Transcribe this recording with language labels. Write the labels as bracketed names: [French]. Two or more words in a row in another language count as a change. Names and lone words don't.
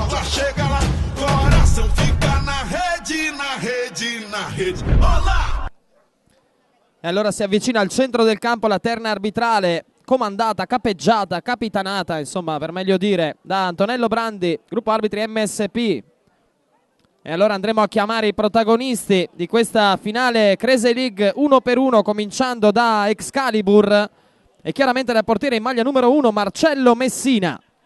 [Portuguese] chega lá, coração fica na rede, na rede, na rede. Olá! [Italian] E allora si avvicina al centro del campo la terna arbitrale, comandata, capeggiata, capitanata, insomma, per meglio dire, da Antonello Brandi, gruppo arbitri MSP. E allora andremo a chiamare i protagonisti di questa finale Crazy League 1 per 1, cominciando da Excalibur e chiaramente dal portiere in maglia numero 1 Marcello Messina.